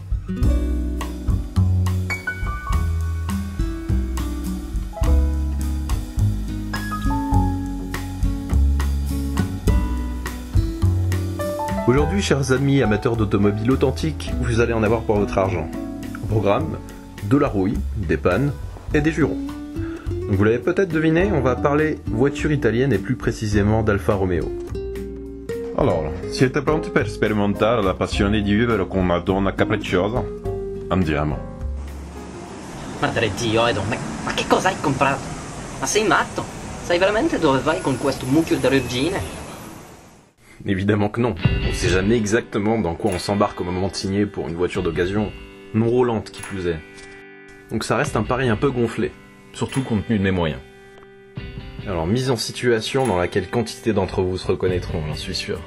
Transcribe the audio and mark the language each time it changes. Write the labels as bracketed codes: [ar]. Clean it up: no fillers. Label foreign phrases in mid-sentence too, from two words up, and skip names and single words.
[fr] Aujourd'hui, chers amis amateurs d'automobiles authentiques, vous allez en avoir pour votre argent. Au programme, de la rouille, des pannes et des jurons. Donc vous l'avez peut-être deviné, on va parler voiture italienne et plus précisément d'Alfa Romeo. [it] Allora, siete pronti per sperimentare la passione di vivere con una donna capricciosa? Andiamo. Madre Dio, Edo, ma che cosa hai comprato? Ma sei matto? Sai veramente dove vai con questo mucchio di regine? [fr] Évidemment que non, on sait jamais exactement dans quoi on s'embarque au moment de signer pour une voiture d'occasion, non roulante qui plus est. Donc ça reste un pari un peu gonflé, surtout compte tenu de mes moyens. Alors mise en situation dans laquelle quantité d'entre vous se reconnaîtront, j'en suis sûr.